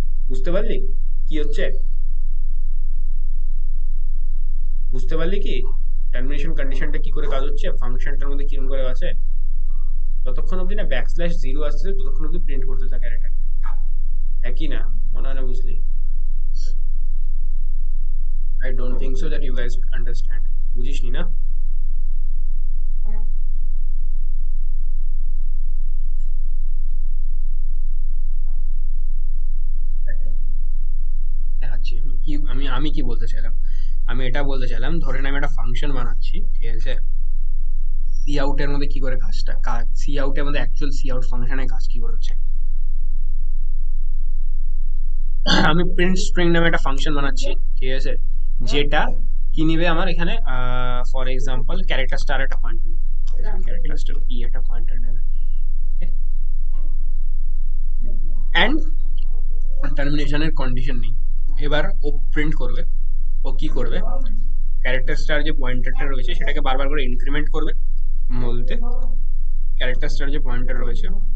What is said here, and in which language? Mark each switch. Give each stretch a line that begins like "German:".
Bangla: বুঝতে পারলি কি হচ্ছে? বুঝতে পারলি কি টার্মিনেশন কন্ডিশনটা কি করে কাজ হচ্ছে, ফাংশনটার মধ্যে কিরকম করে আছে? যতক্ষণ অবধি না ব্যাকস্ল্যাশ 0 আসছে ততক্ষণ অবধি প্রিন্ট করতে থাকে এটাকে। একই না? মনে হয় না বুঝলি?
English: I don't think so that you guys understand.
Bangla: বুঝিসনি না? দেখাচ্ছি আমি কি বলতে চাইলাম। আমি এটা বলতে চাইলাম, ধরেন আমি একটা ফাংশন বানাচ্ছি, ঠিক আছে, সি আউটের মধ্যে কি করে কাজ, সি আউটের মধ্যে অ্যাকচুয়াল সি আউট ফাংশনের কাজ কি করে হচ্ছে। আমি প্রিন্ট স্ট্রিং নামে একটা ফাংশন বানাচ্ছি, ঠিক আছে, যেটা কি নিবে আমার এখানে, ফর এক্সাম্পল ক্যারেক্টার স্টার একটা পয়েন্টার নেবে, ক্যারেক্টার স্টার পি একটা পয়েন্টার নেবে, ওকে, অ্যান্ড টার্মিনেশনের কন্ডিশন নেই। এবার ও প্রিন্ট করবে, ও কি করবে, ক্যারেক্টার স্টার যে পয়েন্টারটা রয়েছে সেটাকে বারবার করে ইনক্রিমেন্ট করবে, বলতে ক্যারেক্টার স্টার যে পয়েন্টার রয়েছে